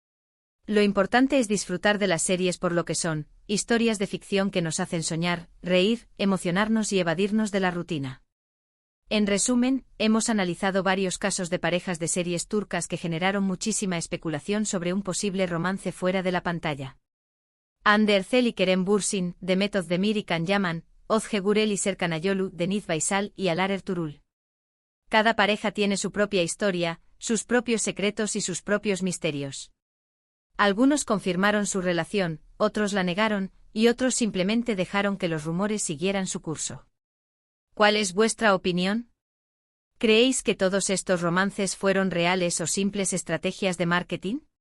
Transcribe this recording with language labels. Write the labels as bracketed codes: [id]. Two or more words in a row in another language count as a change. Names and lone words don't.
[es] Lo importante es disfrutar de las series por lo que son, historias de ficción que nos hacen soñar, reír, emocionarnos y evadirnos de la rutina. En resumen, hemos analizado varios casos de parejas de series turcas que generaron muchísima especulación sobre un posible romance fuera de la pantalla. Hande Erçel y Kerem Bürsin, Demet Özdemir y Can Yaman, Özge Gürel y Serkan Ayolu, Deniz Baysal y Alar Ertuğrul. Cada pareja tiene su propia historia, sus propios secretos y sus propios misterios. Algunos confirmaron su relación, otros la negaron, y otros simplemente dejaron que los rumores siguieran su curso. ¿Cuál es vuestra opinión? ¿Creéis que todos estos romances fueron reales o simples estrategias de marketing?